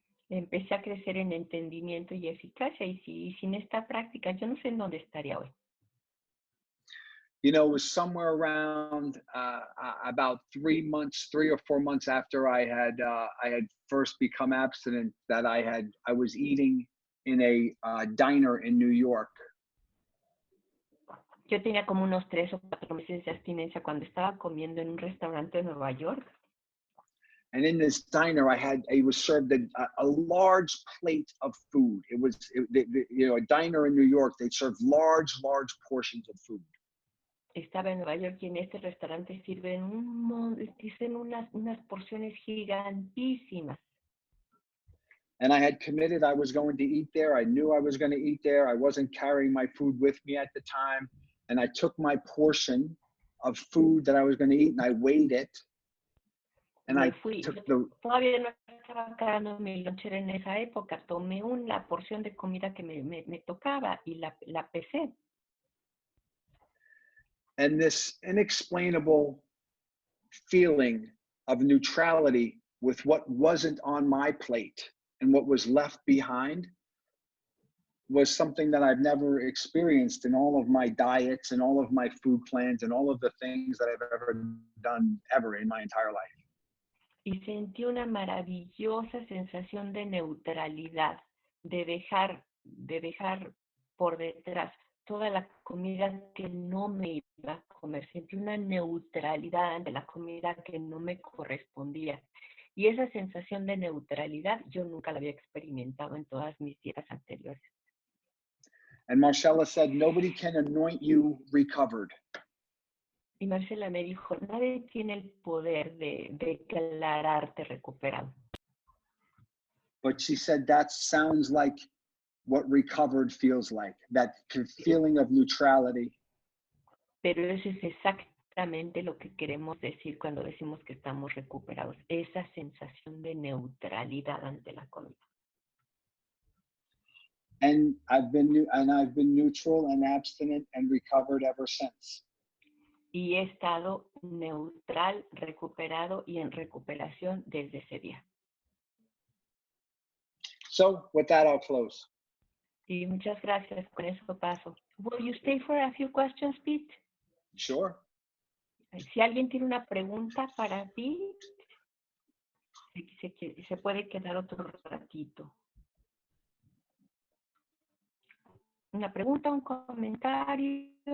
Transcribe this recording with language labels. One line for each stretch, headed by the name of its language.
Spanish: Empecé a crecer en entendimiento y eficacia y sin esta práctica yo no sé en dónde estaría hoy.
English: You know, it was somewhere around about 3 or 4 months after I had first become abstinent that I was eating in a diner in New York.
Spanish: Yo tenía como unos 3 o 4 meses de abstinencia cuando estaba comiendo en un restaurante de Nueva York.
English: And in this diner, I was served a large plate of food. It was, you know, a diner in New York. They served large portions of food.
Spanish: Estaba en Nueva York y en este restaurante sirven unas porciones gigantísimas.
English: And I had committed I was going to eat there. I knew I was going to eat there. I wasn't carrying my food with me at the time. And I took my portion of food that I was going to eat and I weighed it. And I took
Spanish: Todavía no estaba cargando mi lonchera en esa época. Tomé una porción de comida que me tocaba y la pesé.
English: And this inexplainable feeling of neutrality with what wasn't on my plate and what was left behind was something that I've never experienced in all of my diets and all of my food plans and all of the things that I've ever done ever in my entire life.
Spanish: Y sentí una maravillosa sensación de neutralidad, de dejar por detrás toda la comida que no me iba a comer. Sentí una neutralidad ante la comida que no me correspondía. Y esa sensación de neutralidad yo nunca la había experimentado en todas mis vidas anteriores.
English: And Marcella said, nobody can anoint you recovered.
Spanish: Y Marcela me dijo, nadie tiene el poder de declararte recuperado.
English: But she said, that sounds like what recovered feels like, that feeling of neutrality.
Spanish: Pero eso es exactamente lo que queremos decir cuando decimos que estamos recuperados, esa sensación de neutralidad ante la comida.
English: And I've been neutral and abstinent and recovered ever since.
Spanish: Y he estado neutral, recuperado y en recuperación desde ese día.
English: So with that, I'll close.
Spanish: Sí, muchas gracias. Con eso paso.
English: Will you stay for a few questions, Pete? Sure.
Spanish: Si alguien tiene una pregunta para ti, se puede quedar otro ratito. Una pregunta, un comentario.